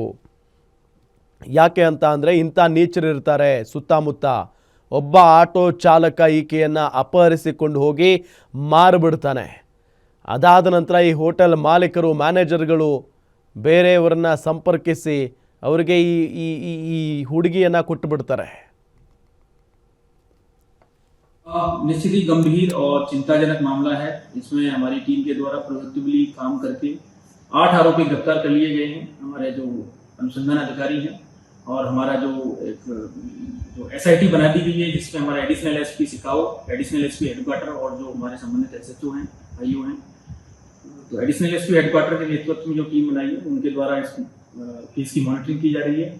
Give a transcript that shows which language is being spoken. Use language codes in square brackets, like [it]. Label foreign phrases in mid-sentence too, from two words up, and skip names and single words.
[kn] ಯಾಕೆ ಅಂತ ಅಂದರೆ ಇಂಥ ನೀಚರಿರ್ತಾರೆ ಸುತ್ತಮುತ್ತ. ಒಬ್ಬ ಆಟೋ ಚಾಲಕ ಈಕೆಯನ್ನು ಅಪಹರಿಸಿಕೊಂಡು ಹೋಗಿ ಮಾರಿಬಿಡ್ತಾನೆ. ಅದಾದ ನಂತರ ಈ ಹೋಟೆಲ್ ಮಾಲೀಕರು ಮ್ಯಾನೇಜರ್ಗಳು ಬೇರೆಯವರನ್ನ ಸಂಪರ್ಕಿಸಿ ಅವರಿಗೆ ಈ ಹುಡುಗಿಯನ್ನು ಕೊಟ್ಟು ಬಿಡ್ತಾರೆ. [hi] निश्चित ही गंभीर और चिंताजनक मामला है. इसमें हमारी टीम के द्वारा प्रोएक्टिवली काम करके 8 आरोपी गिरफ्तार कर लिए गए हैं. हमारे जो अनुसंधान अधिकारी हैं और हमारा जो SIT बना दी गई है जिसमें हमारा [en] additional SP [hi] सिकाओ, [en] additional SP headquarter [hi] और जो हमारे संबंधित SHO हैं, IO हैं, तो [en] additional SP headquarter [hi] के नेतृत्व में जो टीम बनाई है उनके द्वारा इस केस की मॉनिटरिंग की जा रही है.